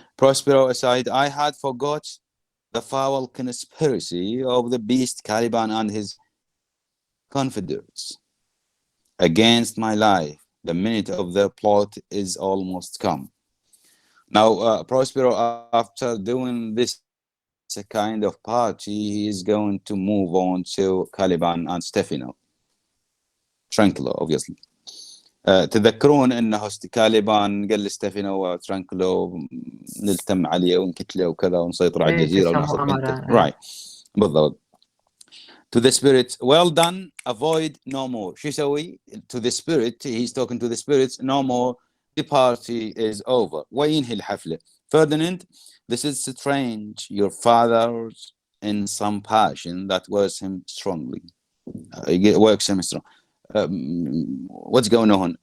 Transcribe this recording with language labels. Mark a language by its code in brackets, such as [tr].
[en] Prospero aside I had forgot the foul conspiracy of the beast Caliban and his confederates against my life. The minute of their plot is almost come. Now, Prospero, after doing this kind of party, he is going to move on to Caliban and Stefano. Tranquilo, obviously. [ar] تذكرون انه كاليبان قال لستيفانو وترانكلو نلتم عليه ونكتله وكذا ونسيطر على الجزيره ونحصل بنته. Right. بالضبط. [en] To the spirit, well done, avoid no more. [ar] شو يسوي؟ [en] To the spirit, he's talking to the spirits, no more, the party is over. [ar] وينهي الحفلة. [en] Ferdinand, this is strange. Your father's in some passion that works him strongly. Works him strong. What's going on?